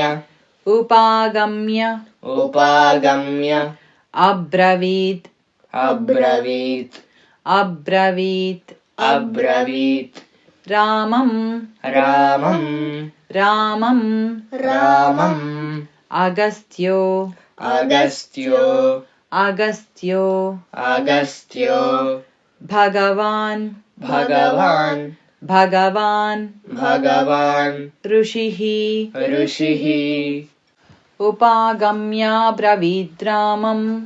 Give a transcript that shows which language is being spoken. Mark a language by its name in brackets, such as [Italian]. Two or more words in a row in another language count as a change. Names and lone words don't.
[Sanskrit] ఉపాగమ్య ఉపాగమ్య అబ్రవీత్ అబ్రవీత్ అబ్రవీత్ అబ్రవీత్ రామం రామం రామం రామం अगस्त्यो अगस्त्यो अगस्त्यो अगस्त्यो भगवान् भगवान् भगवान् भगवान् ऋषिः ऋषिः उपागम्याब्रवीद्रामम्